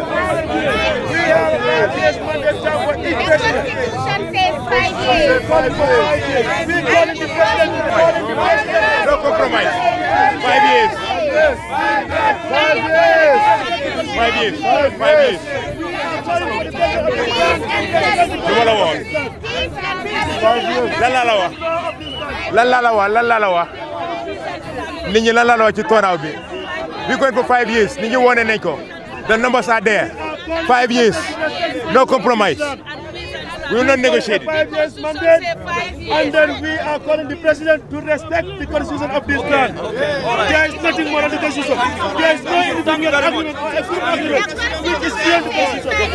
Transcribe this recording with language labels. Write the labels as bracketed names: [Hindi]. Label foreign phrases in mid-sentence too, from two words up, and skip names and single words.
[English] We have a 5 years mandate term for each president. The Constitution says 5 years. 5 years. We call it the president. We call it the president. No compromise. 5 years. 5 years. 5 years. 5 years. [Wolof] Lan la wax nit ñi lan la wax ci turnout bi [English] we going for 5 years [Wolof] nit ñi wone nañ ko [English] the numbers are there 5 years. No compromise. We will not negotiate. 5 years mandate, and then we are calling the president to respect the constitution of this land. There is nothing more than the constitution. There is no independent agreement or a full agreement which is beyond the constitution.